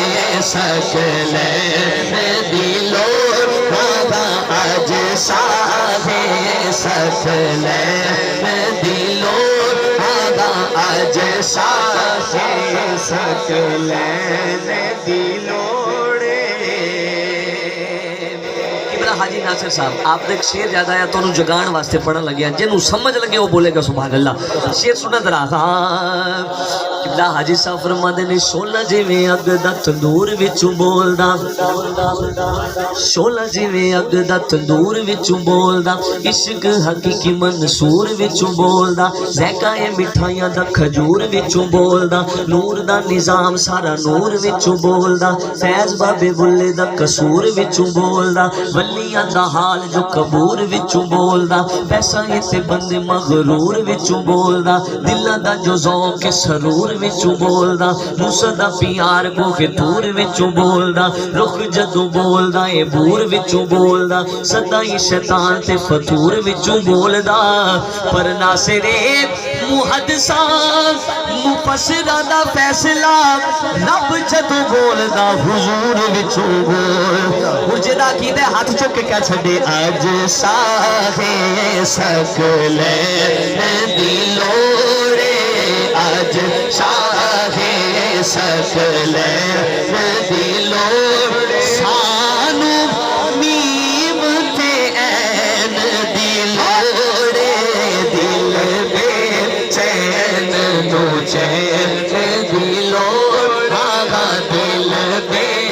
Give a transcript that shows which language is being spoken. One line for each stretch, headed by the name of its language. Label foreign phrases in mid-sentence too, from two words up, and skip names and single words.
Punjabi: سکلین دی لوڑ اج شاہ سکلین دی لوڑ اج شاہ سکلین دی لوڑ حاجی ناصر صاحب آپ نے ایک شعر یاد آیا تو انہوں جگان واسطے پڑھن لگیا جنہوں سمجھ لگے وہ بولے گا سبحان اللہ شعر سنا ذرا قبلہ حاجی صاحب فرماندے نے شولا جویں اگ دا تندور وچوں بولدا شولا جویں اگ دا تندور وچوں بولدا عشق حقیقی منصور وچوں بولدا ذائقہ اے مٹھائیاں دا کھجور وچوں بولدا نور دا نظام سارا نور وچوں بولدا فیض بابے بلے دا قصور وچوں بولدا ولیاں دا حال جو قبور وچوں بولدا پیسہ تے بندے مغرور وچوں بولدا دلاں دا جو ذوق سرور وچوں بولدا موسیٰ دا پیار کو کے دور وچوں بولدا رخ جدوں بولدا اے بور وچوں بولدا صدائی شیطان تے فطور وچوں بولدا پر ناصر محدثاں مفسراں دا فیصلہ رب جدوں بولدا حضور وچوں بول اور جدا کیندے ہاتھ چک کے کہہ چھڈے اج شاہ سکلین دی لوڑ اج شاہ سکلین دی لوڑ سانو میم تے عین دی لوڑ دل بے چین نو چین دی لوڑ آگا دل بے